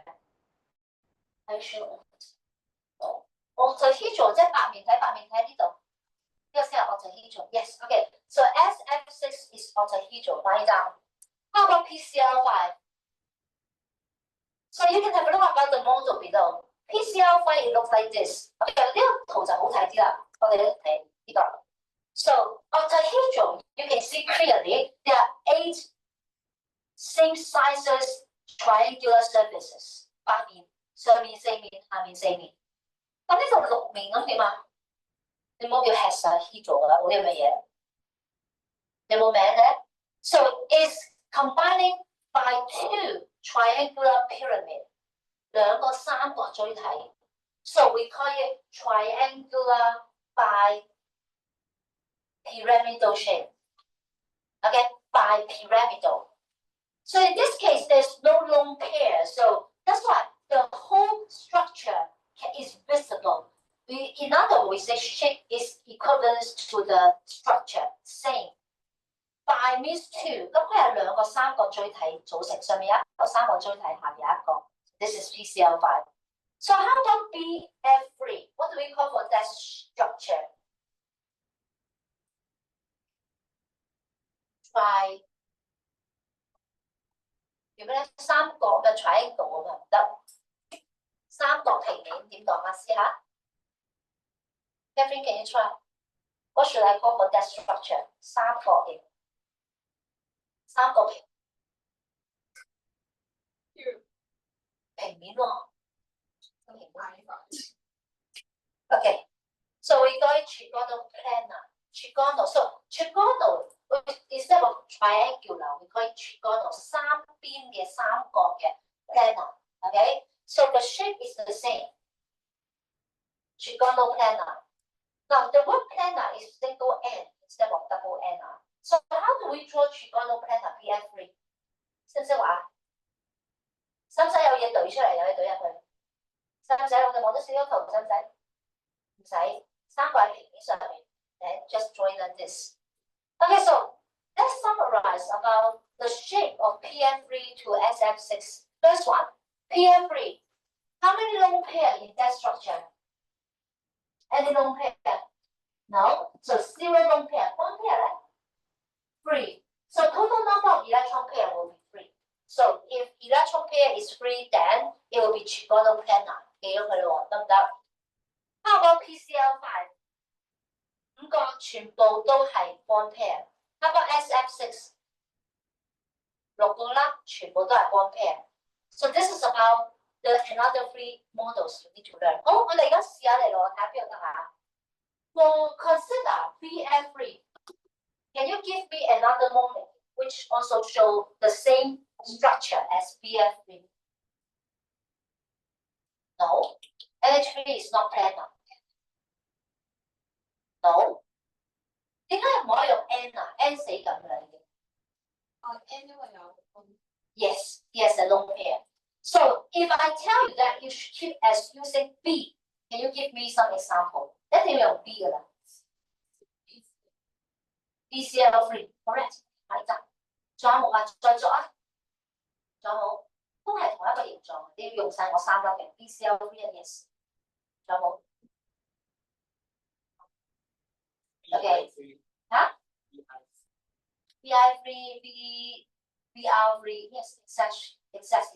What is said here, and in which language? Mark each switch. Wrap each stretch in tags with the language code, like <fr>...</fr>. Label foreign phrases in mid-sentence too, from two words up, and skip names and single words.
<en>Are you sure? Octahedral</en> <yue>即係白面體呢度，呢個先係</yue> <en>octahedral。Yes, okay. So SF6 is octahedral. Write it down. How about PCl5? So you can have a look about the model below. PCl5 it looks like this.</en> <yue>Okay, 呢個圖就好睇啲啦。我哋一睇呢個。</yue> <en>So octahedral, you can see clearly there are 8 same sizes triangular surfaces，</en> <yue>8 面，上面4面，下面4面。咁呢度6面咁點啊？你冇叫 hexahedral 啦，冇呢樣嘢。有冇名嘅</yue> <en>？So it's combining by 2 triangular pyramid，</en> <yue>2 個三角錐體。</yue> <en>So we call it triangular by pyramidal shape. Okay, by pyramidal. So in this case, there's no lone pair. So that's why the whole structure is visible. In other words, the shape is equivalent to the structure, same. By means 2，</en> <yue>咁佢係2個三角錐體組成，上面一個三角錐體，下面一個。</yue> <en>This is PCl5. So how about BF3? What do we call for that structure?</en> <yue>Try 如果咧三角嘅 triangle 咁啊唔得，三角平面點講啊？</yue> <en>試下 ，Catherine, can you try? What should I call for that structure?</en> <yue>三角形，三角形，平面喎，平面。</yue> <en>Okay, so we go trigonal planar. Trigonal, so trigonal instead of triangular, we call it trigonal.</en> <yue>三邊嘅三角嘅 planar.</yue> <en>Okay, so the shape is the same. Trigonal planar. Now the word planar is single N instead of double N. So how do we draw trigonal planar PF3?</en> <yue>識唔識畫？使唔使有嘢懟出嚟，有嘢懟入去？使唔使我哋望到少少圖？使唔使？唔使，三個喺平面上面。</yue> <en>And just draw it like this. Okay, so let's summarize about the shape of PM3 to SF6. First one, PM3. How many lone pair in that structure? Any lone pair? No. So 0 lone pair. One pair, right? 3. So total number of electron pair will be 3. So if electron pair is 3, then it will be trigonal planar.</en> <yue>記咗佢咯，得唔得？</yue> <en>How about PCl5?</en> <yue>5 個全部都係</yue> <en>bond pair。 How about SF6?</en> <yue>6個啦，全部都係</yue> <en>bond pair。So this is about the the another three models you need to learn。</en> <yue>好，我哋而家試下嚟咯，睇下邊度得下。</yue> <en>For consider PF3, can you give me another molecule which also show the same structure as PF3? No. NH3 is not planar. No.</en> <yue>點解唔可以用 N 啊 ？N 死緊啦已經。N 因為有</yue> <en>Yes, yes, a lone pair. So if I tell you that you should keep as using B, can you give me some example?</en> <yue>一定要用 B 噶啦。BCl3, correct？係㗎。仲有冇啊？再作啊？仲有冇？都係同一個形狀，你要用晒我三粒嘅 BCl3 yes。仲有冇 ？OK， 嚇 ？BI3, BR3,</yue> <en>yes, exactly.</en>